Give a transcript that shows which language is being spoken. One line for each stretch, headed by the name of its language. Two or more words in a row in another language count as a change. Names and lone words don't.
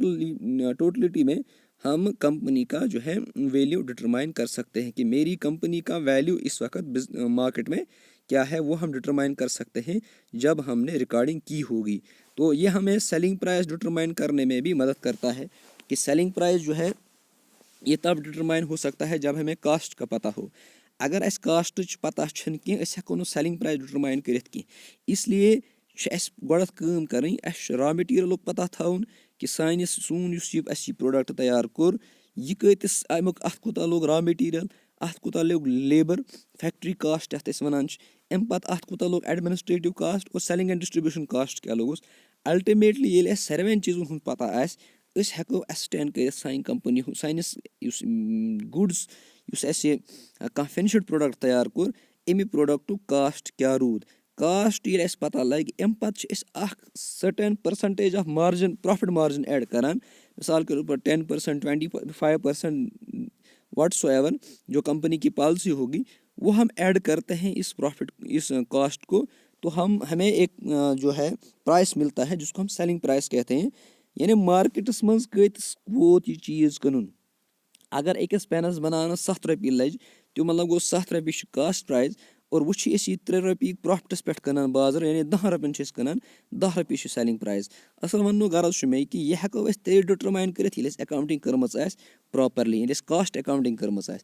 Urdu: ٹوٹلٹی میں ہم کمپنی کا جو ہے
English: value determine
Urdu: کر سکتے ہیں کہ میری کمپنی کا ویلیو اس وقت مارکیٹ میں کیا ہے وہ ہم ڈٹرمائن کر سکتے ہیں جب ہم نے ریکارڈنگ کی ہوگی. تو یہ ہمیں
English: selling price determine
Urdu: کرنے میں بھی مدد کرتا ہے کہ
English: selling price
Urdu: جو ہے یہ تب ڈٹرمائن ہو سکتا ہے جب ہمیں کاسٹ کا پتہ ہو.
Kashmiri: اگر اسہِ کاسٹٕچ پتہ چھنہٕ کینٛہہ أسۍ ہٮ۪کو نہٕ
English: selling price determine
Kashmiri: کٔرِتھ کینٛہہ. اسلیے چھُ اسہِ گۄڈٮ۪تھ کٲم کَرٕنۍ اسہِ چھُ
English: raw materialuk
Kashmiri: پتہ تھاوُن کہِ سون یُس یہِ اَسہِ یہِ پرٛوڈَکٹ تیار کوٚر یہِ کۭتِس اَتھ کوٗتاہ لوٚگ
English: raw material
Kashmiri: اَتھ کوٗتاہ لوٚگ
English: labour factory cost
Kashmiri: یَتھ أسۍ وَنان چھِ اَمہِ پَتہٕ اَتھ کوٗتاہ لوٚگ
English: administrative cost
Kashmiri: اور
English: selling and distribution cost
Kashmiri: کیٛاہ لوٚگُس. الٹِمیٹلی ییٚلہِ اَسہِ ساروٕیَن چیٖزَن ہُنٛد پتہ آسہِ أسۍ ہٮ۪کو ایسٹین کٔرِتھ سانہِ کَمپٔنی ہُنٛد سٲنِس یُس گُڈٕس یُس اَسہِ کانٛہہ
English: finished product
Kashmiri: تیار کوٚر اَمہِ پرٛوڈَکٹُک کاسٹ کیٛاہ روٗد. کاسٹ ییٚلہِ اَسہِ پتہ لَگہِ اَمہِ پَتہٕ چھِ أسۍ اَکھ
English: certain percentage of margin profit margin add
Kashmiri: کَران.
Urdu: مثال کے طور پر 10%, 25%,
English: what so ever
Urdu: جو کمپنی کی پالیسی ہوگی وہ ہم ایڈ کرتے ہیں اس کاسٹ کو. تو ہمیں ایک جو ہے پرائس ملتا ہے جس کو ہم
English: selling price
Urdu: کہتے ہیں.
Kashmiri: یعنی مارکیٹس منٛز کۭتِس ووت یہِ چیٖز کٕنُن. اگر أکِس پینس بناونس 7 رۄپیہِ لٔجۍ تہِ مطلب گوٚو 7 رۄپیہِ چھُ
English: cost price
Kashmiri: اور وۄنۍ چھِ أسۍ یہِ 3 رۄپیہِ پرٛافٹَس پٮ۪ٹھ کٕنان بازر یعنی 10 رۄپیَن چھِ أسۍ کٕنان 10 رۄپیہِ چھُ
English: selling price.
Kashmiri: اَصٕل وَننُک غرض چھُ مےٚ کہِ یہِ ہٮ۪کو أسۍ تیٚلہِ ڈِٹرماین کٔرِتھ ییٚلہِ اَسہِ اٮ۪کاوُنٛٹِنٛگ کٔرمٕژ آسہِ پرٛاپَرلی ییٚلہِ اَسہِ
English: cost accounting
Kashmiri: کٔرمٕژ آسہِ.